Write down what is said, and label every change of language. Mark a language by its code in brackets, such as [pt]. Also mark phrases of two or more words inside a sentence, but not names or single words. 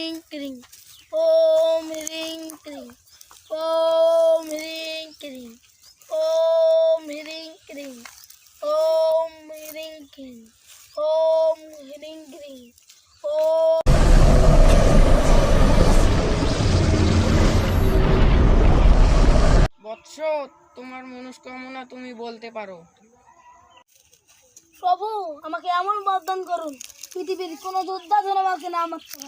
[sa] क्रीं ओम ह्रीं क्रीं ओम ह्रीं क्रीं ओम ह्रीं क्रीं ओम ह्रीं क्रीं ओम ह्रीं क्रीं ओम। [bn] বৎস, তোমার মনস্কামনা তুমি বলতে পারো। প্রভু, আমাকে এমন বরদান করুন পৃথিবীর কোনো যোদ্ধা যেন আমাকে না মারতে পারে।